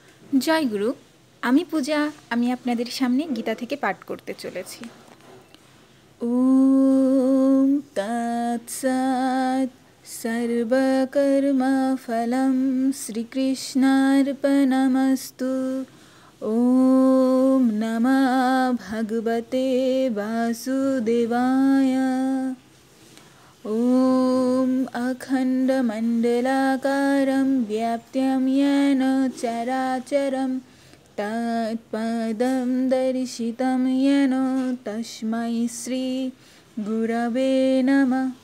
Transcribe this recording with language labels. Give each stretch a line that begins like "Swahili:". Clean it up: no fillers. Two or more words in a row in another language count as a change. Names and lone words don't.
Bangla: জয় গুরু। আমি পূজা। আমি আপনাদের সামনে গীতা থেকে পাঠ করতে চলেছি।
Sanskrit: ওম তৎসৎ। সর্বকর্মফলং শ্রীকৃষ্ণার্পণমস্তু। ওম নমঃ ভগবতে বাসুদেবায়। ॐ अखण्डमण्डलाकारं व्याप्तं येन चराचरं तत्पदं दर्शितं येन तस्मै श्रीगुरवे नमः।